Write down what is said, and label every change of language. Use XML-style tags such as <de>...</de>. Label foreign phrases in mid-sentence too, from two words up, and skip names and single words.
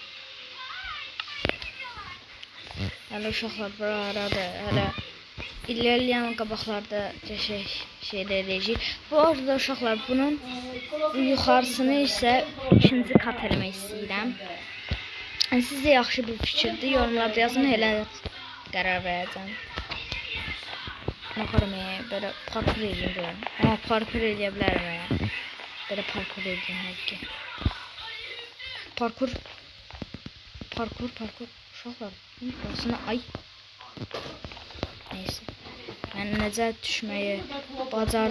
<az>Hələ uşaqlar bura arada, hələ ilerleyen qabaqlarda şeydə edəcəyik. Bu arada uşaqlar bunun yuxarısını isə ikinci kat eləmək istəyirəm. Sizə yaxşı bir fikirdir, yorumlarda yazın, elə qərar verəcəm.</az> <tr>Ne yaparım ya? Böyle parkur edeyim diyorum. Ama parkur edebilirim ya. Böyle parkur edeyim belki.</tr> <az>Parkur. Uşaqlar.</az> <tr>Burasına ay. Neyse.</tr> <az>Ben necə düşmeyi bacardım.</az>